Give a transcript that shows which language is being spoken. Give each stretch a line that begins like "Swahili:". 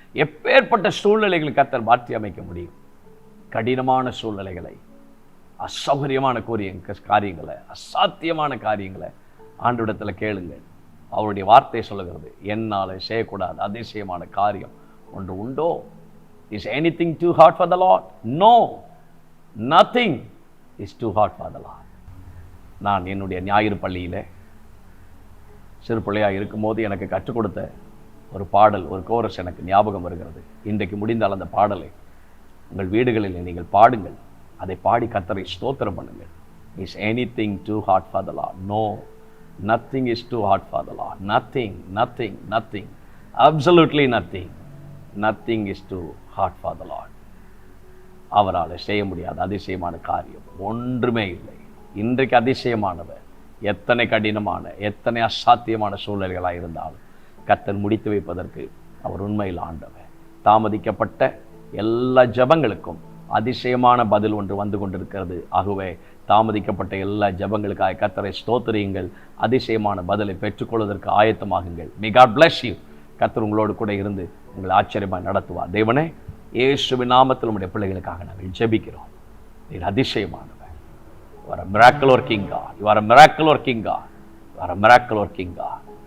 Tamil: எப்பேற்பட்ட சூழ்நிலைகளை கர்த்தர் மாற்றி அமைக்க முடியும். கடினமான சூழ்நிலைகளை, அசௌகரியமான காரியங்களை, அசாத்தியமான காரியங்களை ஆண்டவரிடத்தில் கேளுங்கள். அவருடைய வார்த்தை சொல்லுகிறது, என்னால செய்யக்கூடாது அதிசயமான காரியம் ஒன்று உண்டோ?
English: Is anything too hard for the Lord? No, nothing is too hard for the Lord.
Tamil: நான் என்னுடைய ஞாயிறு பள்ளியில் சிறு பிள்ளையாக இருக்கும்போது எனக்கு கற்றுக் கொடுத்த ஒரு பாடல், ஒரு கோரஸ் எனக்கு ஞாபகம் வருகிறது. இன்றைக்கு முடிந்தால் அந்த பாடலை உங்கள் வீடுகளில் நீங்கள் பாடுங்கள். அதை பாடி கர்த்தரை ஸ்தோத்திரம் பண்ணுங்கள்.
English: Is anything too hard for the Lord? No, nothing is too hard for the Lord. Nothing, nothing, nothing, absolutely nothing. Nothing is too hard for the Lord.
Tamil: அவரால் செய்ய முடியாத அதிசயமான காரியம் ஒன்றுமே இல்லை. இன்றைக்கு அதிசயமானவர் எத்தனை கடினமான, எத்தனை அசாத்தியமான சூழ்நிலைகளாக இருந்தாலும் கர்த்தர் முடித்து வைப்பதற்கு அவர் உண்மையில் ஆண்டவர். தாமதிக்கப்பட்ட எல்லா ஜெபங்களுக்கும் அதிசயமான பதில் ஒன்று வந்து கொண்டிருக்கிறது. ஆகவே தாமதிக்கப்பட்ட எல்லா ஜெபங்களுக்காக கர்த்தரை ஸ்தோத்திரியுங்கள். அதிசயமான பதிலை பெற்றுக்கொள்வதற்கு ஆயத்தமாகுங்கள்.
English: May God bless you.
Tamil: கர்த்தர் உங்களோடு கூட இருந்து உங்களை ஆச்சரியமாக நடத்துவார். தேவனே, இயேசுவின் நாமத்தில் உம்முடைய பிள்ளைகளுக்காக நாங்கள் ஜெபிக்கிறோம். நீர் அதிசயமானவர்.
English: You are a miracle working God. You are a miracle working God. You are a miracle working God.